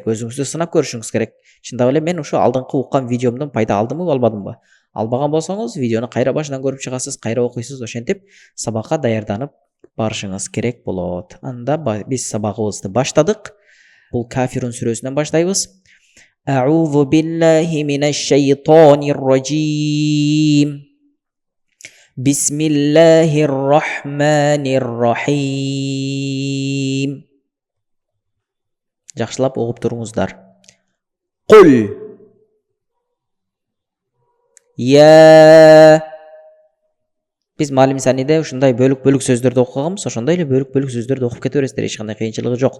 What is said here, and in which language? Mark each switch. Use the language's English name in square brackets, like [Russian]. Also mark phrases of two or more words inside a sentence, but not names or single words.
[Kyrgyz] Өзүңүздү сынап көрүшүңүз керек. Чындап эле мен ушу алдыңкы уккан видеомдон пайда алдымбы, албадымбы? Албаган болсоңуз, видеону кайра башынан көрүп чыгасыз, кайра окуйсуз, ошентип сабакка даярданып барышыңыз керек болот. Анда биз сабагыбызды баштадык. Бул Кафирун сүрөсүнөн баштайбыз. [Arabic] أعوذ بالله من الشيطان الرجيم. بسم الله الرحمن الرحيم. [Kyrgyz] Жакшылап угуп туруңуздар. [Arabic] قل يا. [Kyrgyz] Биз Малим Саниде ушундай бөлүк сөздөрдү окуганбыз, ошондой эле бөлүк сөздөрдү окуп кете бересиздер, эч кандай кыйынчылыгы жок.